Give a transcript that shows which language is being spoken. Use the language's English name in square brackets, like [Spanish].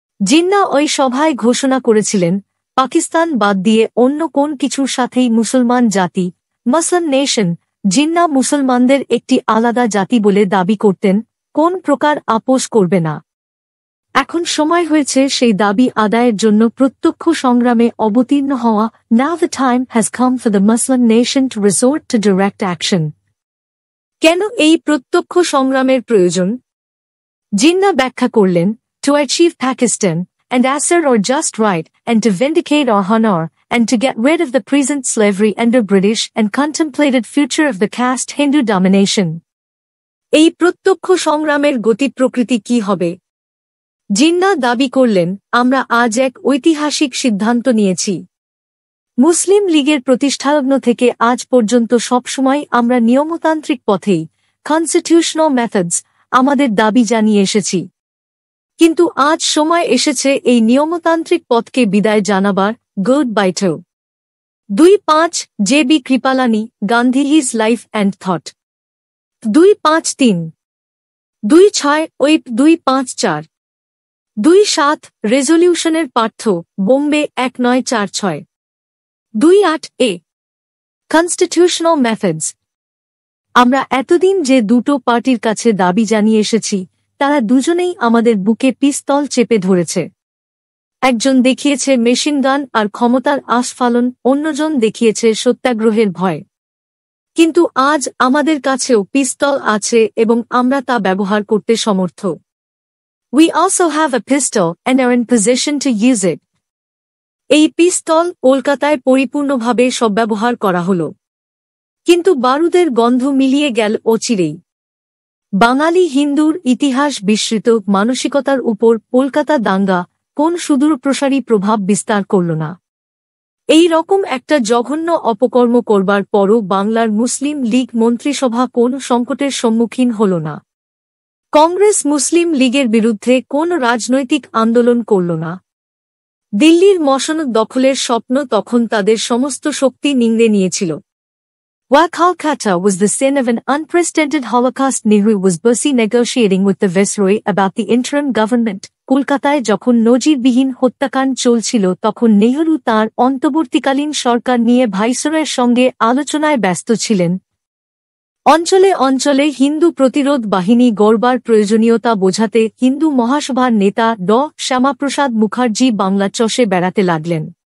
[Bangla] জিন্নাহ ওই সভায় ঘোষণা করেছিলেন, পাকিস্তান বাদ দিয়ে অন্য কোন কিছুর সাথেই মুসলমান জাতি, মুসলিম নেশন, জিন্নাহ মুসলমানদের একটি আলাদা জাতি বলে দাবি করতেন, কোন প্রকার আপোষ করবে না। এখন সময় হয়েছে সেই দাবি আদায়ের জন্য প্রত্যক্ষ সংগ্রামে অবতীর্ণ হওয়া। [English] Now the time has come for the Muslim nation to resort to direct action। [Bangla] কেন এই প্রত্যক্ষ সংগ্রামের প্রয়োজন? জিন্নাহ ব্যাখ্যা করলেন, [English] to achieve Pakistan and assert our just right and to vindicate our honor and to get rid of the present slavery under British and contemplated future of the caste Hindu domination। [Bangla] এই প্রত্যক্ষ সংগ্রামের গতি প্রকৃতি কি হবে? জিন্না দাবি করলেন, আমরা আজ এক ঐতিহাসিক সিদ্ধান্ত নিয়েছি। মুসলিম লীগের প্রতিষ্ঠালগ্ন থেকে আজ পর্যন্ত সবসময় আমরা নিয়মতান্ত্রিক পথেই কনস্টিটিউশনাল মেথডস আমাদের দাবি জানিয়ে এসেছি। কিন্তু আজ সময় এসেছে এই নিয়মতান্ত্রিক পথকে বিদায় জানাবার। Good বাইটেও 2-5 JB. Kripalani, Gandhi his life and thought. 2-5-3 2-6 web 2-5-4 2-7 রেজলিউশনের পাঠ্য বোম্বে 1946 2-8 এ কনস্টিটিউশনাল মেথডস। আমরা এতদিন যে দুটো পার্টির কাছে দাবি জানিয়ে এসেছি তারা দুজনেই আমাদের বুকে পিস্তল চেপে ধরেছে। একজন দেখিয়েছে মেশিনগান আর ক্ষমতার আস্ফালন, অন্যজন দেখিয়েছে সত্যাগ্রহের ভয়। কিন্তু আজ আমাদের কাছেও পিস্তল আছে এবং আমরা তা ব্যবহার করতে সমর্থ। [English] We also have a pistol and are in position to use it. [Bangla] এই পিস্তল কলকাতায় পরিপূর্ণভাবে সদ্ব্যবহার করা হল, কিন্তু বারুদের গন্ধ মিলিয়ে গেল অচিরেই। বাঙালি হিন্দুর ইতিহাস বিস্মৃত মানসিকতার উপর কলকাতা দাঙ্গা কোন সুদূরপ্রসারী প্রভাব বিস্তার করল না। এই রকম একটা জঘন্য অপকর্ম করবার পরও বাংলার মুসলিম লীগ মন্ত্রিসভা কোন সংকটের সম্মুখীন হল না। কংগ্রেস মুসলিম লীগের বিরুদ্ধে কোন রাজনৈতিক আন্দোলন করল না। দিল্লির মসনদ দখলের স্বপ্ন তখন তাদের সমস্ত শক্তি নিংড়ে নিয়েছিল। [English] Calcutta was the scene of an unprecedented Holocaust. Nehru was busy negotiating with the Viceroy about the interim government. [Bangla] কলকাতায় যখন নজিরবিহীন হত্যাকাণ্ড চলছিল তখন নেহরু তাঁর অন্তর্বর্তীকালীন সরকার নিয়ে ভাইসরয়ের সঙ্গে আলোচনায় ব্যস্ত ছিলেন। অঞ্চলে অঞ্চলে হিন্দু প্রতিরোধ বাহিনী গড়বার প্রয়োজনীয়তা বোঝাতে হিন্দু মহাসভার নেতা ড শ্যামাপ্রসাদ মুখার্জি বাংলা চষে বেড়াতে লাগলেন।